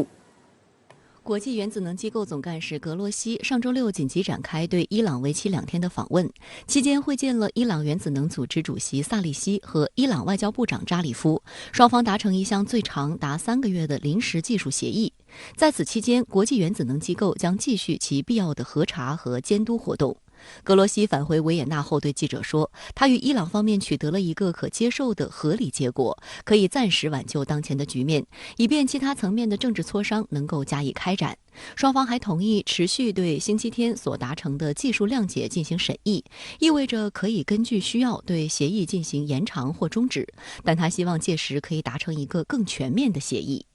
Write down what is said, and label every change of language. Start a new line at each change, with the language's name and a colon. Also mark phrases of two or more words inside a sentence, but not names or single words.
Chinese: 國際原子能機構總幹事格羅西上周6緊急展開對伊朗為期2天的訪問，期間會見了伊朗原子能組織主席薩利希和伊朗外交部長扎里夫，雙方達成一項最長達3個月的臨時技術協議。在此期間，國際原子能機構將繼續其必要的核查和監督活動。格罗西返回维也纳后对记者说，他与伊朗方面取得了一个可接受的合理结果，可以暂时挽救当前的局面，以便其他层面的政治磋商能够加以开展。双方还同意持续对星期天所达成的技术谅解进行审议，意味着可以根据需要对协议进行延长或终止，但他希望届时可以达成一个更全面的协议。